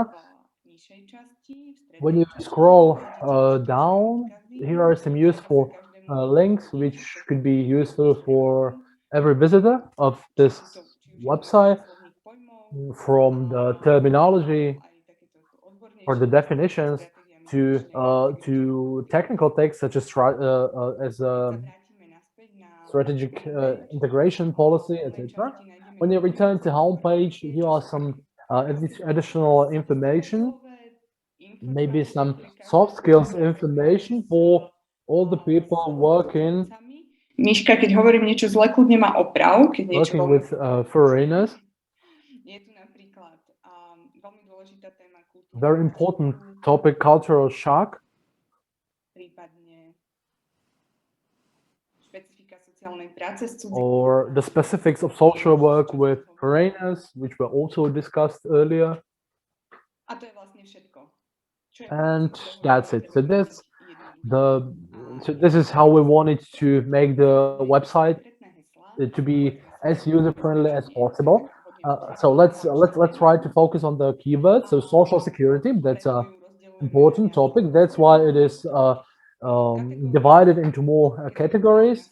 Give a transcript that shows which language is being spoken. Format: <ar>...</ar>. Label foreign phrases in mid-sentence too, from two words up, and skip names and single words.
<en>When you scroll down, here are some useful links which could be useful for every visitor of this website, from the terminology or the definitions to technical texts such as strategic integration policy, etc. When you return to homepage, here are some additional information, maybe some soft skills information for all the people working.</en> <sk>Miška, keď hovorím niečo zle, kľudne ma oprav, keď niečo</sk> <en>Working with foreigners.</en> <sk>Je tu napríklad veľmi dôležitá téma kultúry.</sk> <en>Very important topic, cultural shock.</en> <sk>Prípadne špecifika sociálnej práce s cudzími.</sk> <en>Or the specifics of social work with foreigners, which were also discussed earlier.</en> <sk>A to je vlastne všetko.</sk> <en>And that's it. So this is how we wanted to make the website to be as user-friendly as possible. So let's try to focus on the keywords. So social security, that's important topic. That's why it is divided into more categories.</en>